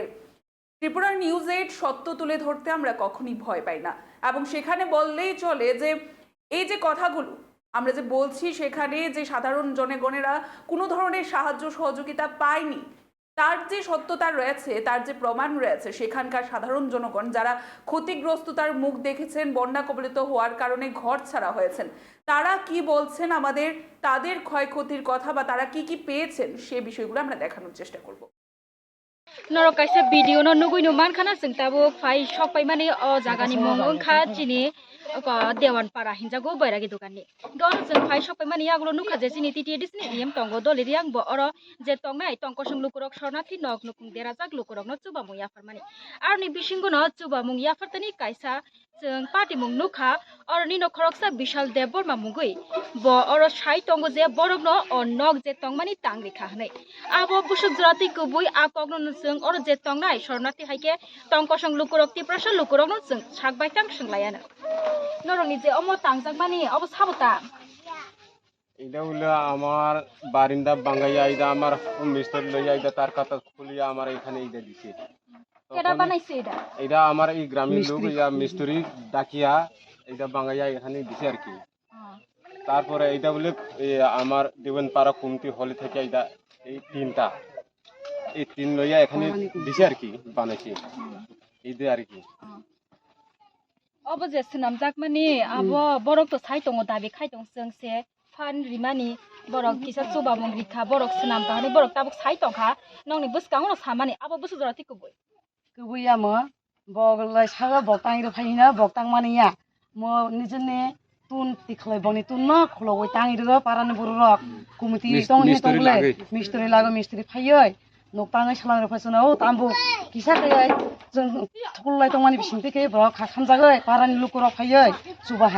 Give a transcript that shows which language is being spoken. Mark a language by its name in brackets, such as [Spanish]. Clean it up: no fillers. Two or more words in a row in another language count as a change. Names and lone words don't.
[Bangla] ত্রিপুরা নিউজ 8 সত্য তুলে ধরতে আমরা কখনই ভয় পাই না, এবং সেখানে বললেই চলে যে এই যে কথাগুলো আমরা যে বলছি, সেখানে যে সাধারণ জনগণেরা কোনো ধরনের সাহায্য সহযোগিতা পায়নি, তার যে সত্যতা রয়েছে, তার যে প্রমাণ রয়েছে, সেখানকার সাধারণ জনগণ যারা ক্ষতিগ্রস্ততার মুখ দেখেছেন, বন্যা কবলিত হওয়ার কারণে ঘর ছাড়া হয়েছেন, তারা কি বলছেন আমাদের, তাদের ক্ষয়ক্ষতির কথা বা তারা কি কি পেয়েছেন, সে বিষয়গুলো আমরা দেখানোর চেষ্টা করব। [Kok Borok] नरक कायसा भिडिअ न नुगुइनो मानखाना जों दाबो फाइ सपाइ माने अ जागानि मुं ओंखा जिनि देवानपारा हिनजागो बैरागि दुकाननि दर जों फाइ सपाइ माने आगलो नुखा जे जिनि टिटि दिसनि नियम तंगो दलिरि आं बो अर जे तंनाय तंकसं लुकुरक सरनाथि नक नुकुं देराजाक लुकुरक न चुबा मुं याफार माने आरनि बिसिंगो न चुबा मुं याफारतनि कायसा जों पार्टी मुं नुखा अरनि नखरकसा बिशाल देव बर्मा मुगै ब अर साइ तंगो जे बरक न अ नक जे तंमानि तांगरिखा हनै आबो बुसुक जराति कुबुइ आकक न जों अर जे तंनाय सरनाथि हाइके तंकसं लुकुरक तिप्रसा लुकुरक न जों साकबाय तां सोंलायानो नरनि जे अमो तांजाक मानि अब साबता [Bangla] এটা হলো আমার বারিন্দা বাঙ্গাইয়া, এটা আমার মিস্ত্রি লইয়া, এটা তার কথা খুলিয়া আমার এখানে এইটা দিছে। কেডা বানাইছে এটা এটা আমার এই গ্রামের লোক ইয়া মিস্ত্রি ডাকিয়া এটা বাঙ্গাইয়া এখানে দিছে আর কি। তারপরে এইটা বলে আমার দেবনপাড়া কমিটি হলে থেকে এইটা এই তিন লইয়া এখানে দিছে আর কি, বানাইছে এইটা আর কি। [Kok Borok] अब जे सोनामजाक मानि अब बरक तो साइ दङ दाबि खाइ दं जों से फान रिमानि बरक किसा चुबा मुं रिखा बरक सोनाम दानि बरक ताबक साइ दंखा नंनि बुसकां न सामानि अब बुसु जराति कुबुइ Kubuya mo, bogla saga botang iro phayina botang maniya. Mo nijene tun tiklai boni tun no khlo oi tang iro parane burok. Kumiti tong he tong le. Mistri phayoi. Noktangai salang ro phasona o tambu kisa kai jeng tholai tong mani bisingte ke bro khamjagai parane lukurok phayoi subaha.